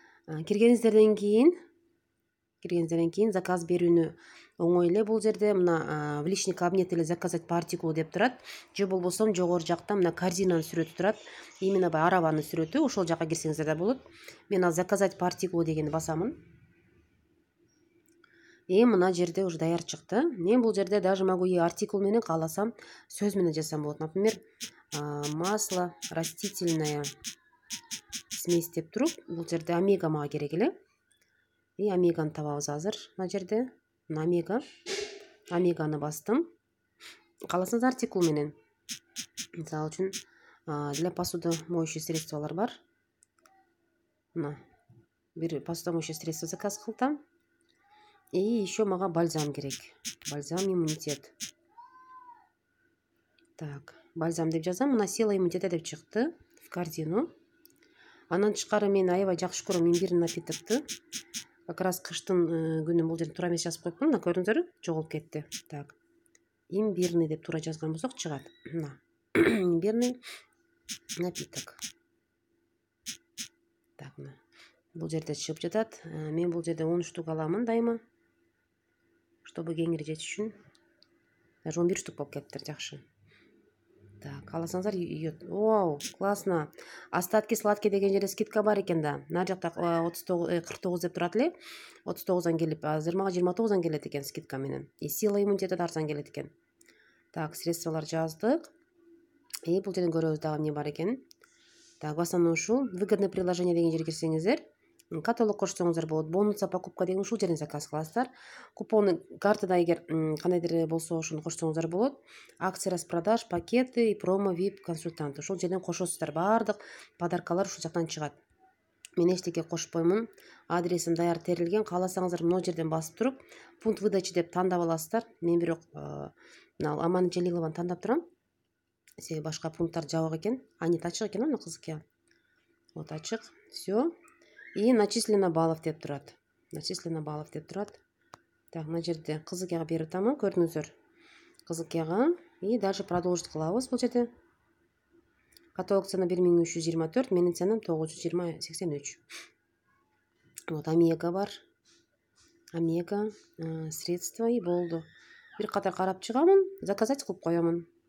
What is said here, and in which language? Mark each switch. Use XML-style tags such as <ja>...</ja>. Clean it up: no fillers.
<ky>Киргениңиздерден кийин заказ берүүнү оңой эле. Бул жерде мына</ky> <ru>в личный кабинет</ru> <ky>эле</ky> <ru>заказать по артикулу</ru> <ky>деп турат. Же болбосо жогору жакта мына корзинанын сүрөтү турат. Именно арабанын сүрөтү, ошол жака кирсеңиздер да болот. Мен ал</ky> <ru>заказать по артикулу</ru> <ky>дегенди басамын. Мына жерде уже даяр чыкты. Мен бул жерде</ky> <ru>даже могу и</ru> <ky>артикул менен кааласам сөз менен жазсам болот. Например,</ky> <ru>масло растительная смесь</ru> <ky>деп туруп, бул жерде омега мага керек эле. Омеганы табабыз азыр. Мына жерде омеганы бастым. Кааласаңыз артикул менен. Мисалы үчүн</ky> <ru>для посуда моющие</ru> <ky>средстволор бар. Мына бир посуда моющие средство заказ кылдым.</ky> <ru>И еще</ru> <ky>мага бальзам керек. Бальзам иммунитет. Так, бальзам деп жазам. Мына</ky> <ru>сила иммунитета</ru> <ky>деп чыкты</ky> <ru>в корзину.</ru> <ky>Анан тышкары мен аябай жакшы көрөм имбирный напитокты. Как раз кыштын күнү бул жерде туура эмес жазып коюпмун. Мына көрдүңүздөрбү? Жоголуп кетти. Так. Имбирный деп туура жазган болсок чыгат. Мына. Имбирный напиток. Так, мына. Бул жерде чыгып жатат. Мен бул жерде 10 штук аламын дайыма. Чтобы кеңири жетиш үчүн. Даже 11 штук болуп кетиптир, жакшы. Так, кааласаңыздар ийет.</ky> <ru>Вау, классно. Остатки сладкие</ru> <ky>деген жерде скидка бар экен да. Нар жакта 49 деп турат эле. 39дан келип, азыр мага 29дан келет экен скидка менен. И</ky> <ru>сила иммунитета</ru> <ky>да арзан келет экен. Так, средстволор жаздык. Бул жерден көрөбүз дагы эмне бар экен. Так,</ky> <ru>в основном</ru> <ky>ушул</ky> <ru>выгодное приложение</ru> <ky>деген жерге кирсеңиздер, каталог кошсоңуздар болот. Бонуса покупка деген ушул жерден заказ кыласыздар. Купоны картада эгер кандайдыр болсо ошону кошсоңуздар болот.</ky> <ru>Акция распродаж, пакеты и промо VIP консультанты.</ru> <ky>Ошол жерден кошосуздар. Баардык подаркалар ушул жактан чыгат. Мен эчтеке кошпоймун. Адресим даяр терилген. Кааласаңыздар могу жерден басып туруп,</ky> <ru>пункт выдачи</ru> <ky>деп тандап аласыздар. Мен бирок Аман Жалилованы тандап турам. Себеби башка пункттар жабык экен. Нет, ачык экен, мына кызык. Вот ачык. Все.</ky> <ru>И начислено баллов</ru> <ky>деп турат.</ky> <ru>Начислено баллов</ru> <ky>деп турат. Так, мына жерде кызыкяга берип атамын, көрдүңүздөр. Кызыкяга</ky> <ru>и дальше продолжить</ru> <ky>кылабыз бул жерде.</ky> <ru>Каталог цена</ru> <ky>1324, менин ценам 983. Вот омега бар. Омега средства и болду. Бир катар карап чыгамын, заказать кылып коёмун.</ky>